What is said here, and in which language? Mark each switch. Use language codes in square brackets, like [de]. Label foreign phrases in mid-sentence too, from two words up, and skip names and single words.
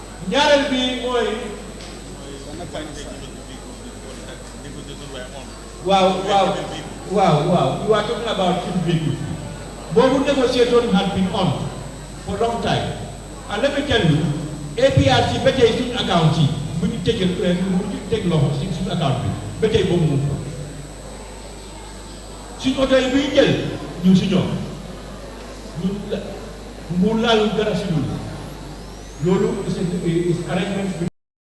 [wo] ñaareel bi mooy waaw [en] you are talking about cheap vehicles. [wo] Boobu [en] negotiation has been on for a long time, and let me tell you [wo] APRC ba tey suñu account yi bu ñu teg loxo si suñu account bi ba tey boobu moom ko suñu oto yi buy jël ñu si ñoom mu laalu dara si loolu [en] is arrangement [wo] bi